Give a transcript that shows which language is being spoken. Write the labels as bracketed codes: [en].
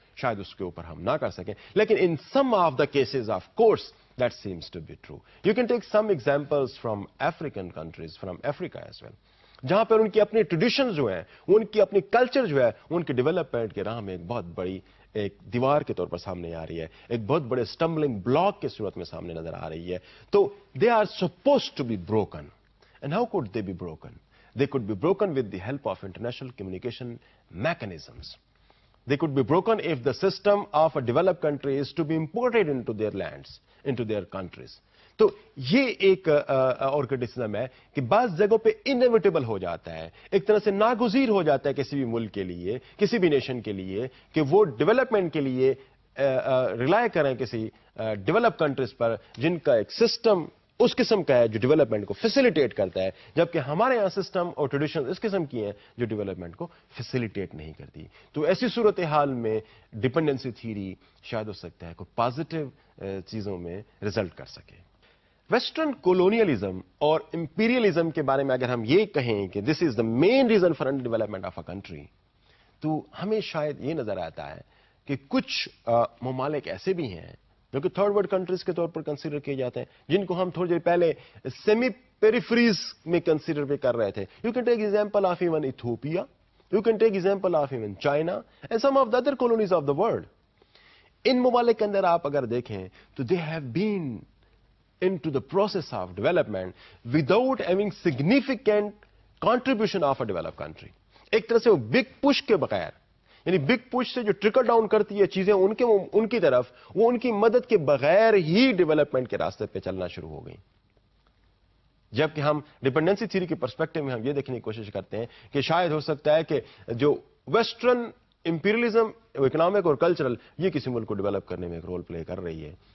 [ur] شاید اس کے اوپر ہم نہ کر سکیں, لیکن [en] In some of the cases of course that seems to be true. You can take some examples from African countries, from Africa as well, [ur] جہاں پر ان کی اپنی ٹریڈیشنز جو ہیں, ان کی اپنی کلچر جو ہے, ان کے ڈیولپمنٹ کے راہ میں ایک بہت بڑی ایک دیوار کے طور پر سامنے آ رہی ہے, ایک بہت بڑے اسٹمبلنگ بلاک کے صورت میں سامنے نظر آ رہی ہے. [en] تو they are supposed to be broken. And how could they be broken? They could be broken with the help of international communication mechanisms. They could be broken if the system of a developed country is to be imported into their lands, into their countries. [ur] تو یہ ایک اور criticism ہے کہ بعض جگہوں پہ inevitable ہو جاتا ہے, ایک طرح سے ناگزیر ہو جاتا ہے کسی بھی ملک کے لیے, کسی بھی نیشن کے لیے, کہ وہ ڈیولپمنٹ کے لیے ریلائی کریں کسی ڈیولپ کنٹریز پر جن کا ایک سسٹم اس قسم کا ہے جو ڈیولپمنٹ کو فیسیلیٹیٹ کرتا ہے, جبکہ ہمارے یہاں سسٹم اور ٹریڈیشن اس قسم کی ہیں جو ڈیولپمنٹ کو فیسیلیٹیٹ نہیں کرتی. تو ایسی صورتحال میں ڈپینڈنسی تھیوری شاید ہو سکتا ہے کوئی پازیٹیو چیزوں میں رزلٹ کر سکے. ویسٹرن کولونیلزم اور امپیریلزم کے بارے میں اگر ہم یہ کہیں کہ [en] this is the main reason for underdevelopment of a country, [ur] تو ہمیں شاید یہ نظر آتا ہے کہ کچھ ممالک ایسے بھی ہیں جو کہ تھرڈ ورلڈ کنٹریز کے طور پر کنسیڈر کیے جاتے ہیں, جن کو ہم تھوڑی دیر پہلے سیمی پیریفریز میں کنسیڈر بھی کر رہے تھے. [en] You can take example of even Ethiopia, you can take example of even China and some of the other colonies of the world. [ur] ان ممالک کے اندر آپ اگر دیکھیں تو [en] They have been into the process of development without having significant contribution of a developed country. [ur] ایک طرح سے وہ بگ پش کے بغیر, یعنی بگ پش سے جو ٹرکل ڈاؤن کرتی ہے چیزیں ان کی طرف, وہ ان کی مدد کے بغیر ہی ڈیولپمنٹ کے راستے پہ چلنا شروع ہو گئی. جبکہ ہم ڈیپینڈنسی تھیوری کے پرسپیکٹو میں ہم یہ دیکھنے کی کوشش کرتے ہیں کہ شاید ہو سکتا ہے کہ جو ویسٹرن امپیریلزم اکنامک اور کلچرل یہ کسی ملک کو ڈیولپ کرنے میں ایک رول پلے کر رہی ہے.